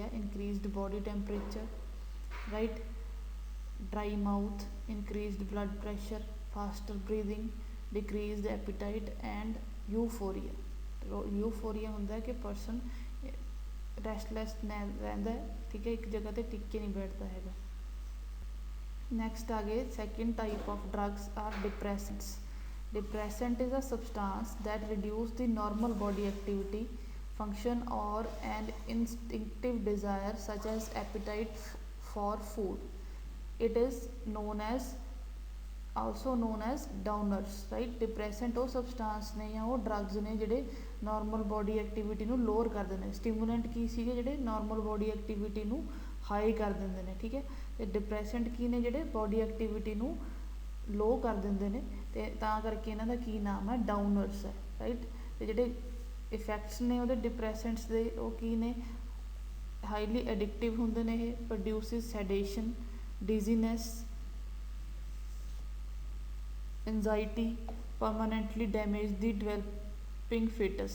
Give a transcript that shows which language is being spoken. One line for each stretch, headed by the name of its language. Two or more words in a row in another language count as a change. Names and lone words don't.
English: Increased body temperature, right, dry mouth, increased blood pressure, faster breathing, decreased appetite and euphoria.
Punjabi: ਯੂਫੋਰੀਆ ਹੁੰਦਾ ਕਿ
English: person restless
Punjabi: ਰਹਿੰਦਾ, ਠੀਕ ਹੈ, ਇੱਕ ਜਗ੍ਹਾ 'ਤੇ ਟਿਕ ਕੇ ਨਹੀਂ ਬੈਠਦਾ ਹੈਗਾ.
English: ਨੈਕਸਟ
Punjabi: ਆ ਗਏ
English: second type of drugs are depressants. Depressant is a substance that reduces the normal body activity, function or an instinctive desire such as appetite for food. It is also known as downers, right?
Punjabi: Depressant ਉਹ substance ਨੇ ਜਾਂ ਉਹ drugs ਨੇ ਜਿਹੜੇ
English: normal body activity
Punjabi: ਨੂੰ lower ਕਰ ਦਿੰਦੇ ਨੇ. Stimulant ਕੀ ਸੀਗੇ ਜਿਹੜੇ
English: normal body activity
Punjabi: ਨੂੰ high ਕਰ ਦਿੰਦੇ ਨੇ, ਠੀਕ ਹੈ. ਅਤੇ depressant ਕੀ ਨੇ ਜਿਹੜੇ
English: body activity
Punjabi: ਨੂੰ ਲੋ ਕਰ ਦਿੰਦੇ ਨੇ, ਅਤੇ ਤਾਂ ਕਰਕੇ ਇਹਨਾਂ ਦਾ ਕੀ ਨਾਮ ਹੈ, ਡਾਊਨਰਸ ਹੈ, ਰਾਈਟ. ਅਤੇ ਜਿਹੜੇ ਇਫੈਕਟਸ ਨੇ ਉਹਦੇ ਡਿਪਰੈਸੈਂਟਸ ਦੇ ਉਹ ਕੀ ਨੇ,
English: highly addictive
Punjabi: ਹੁੰਦੇ ਨੇ ਇਹ,
English: produces sedation, dizziness, anxiety, permanently damage the developing fetus.